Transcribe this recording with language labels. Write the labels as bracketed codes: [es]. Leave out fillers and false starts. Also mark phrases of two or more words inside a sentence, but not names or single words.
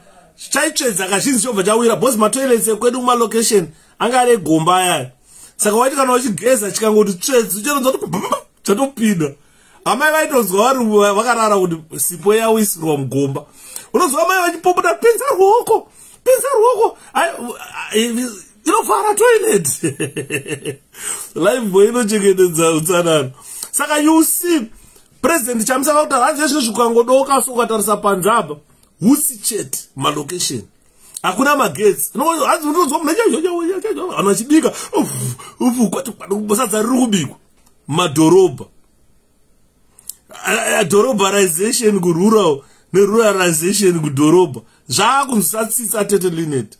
[sn] Chaichedza kazhinji chobva chawira boss matoilets ekwedu kuma location anga ari gomba aya. Saka waiti kana uchigeza chikangoti tsvedzi chironza kuti chatopinda. Amai vaitozwa vari vakarara kuti sipo yawisirwa mugomba. Unozwa amai vachipopoda pinza ruoko. Inovhara toilet. Life boy inochengetedza utsanana. Saka [en] you see [sn] president chamisa vakuti hanzi zvino zvikangodoka so ukatarisa panzaba hutsi chete malocation hakuna magetsi. Hanzi unozwa munhu vanhu vachibika sadza riri kubikwa mumadhorobha. Dhorobharization kurural neruralization kudhorobha zvakunzisatsitsa tete Lynette.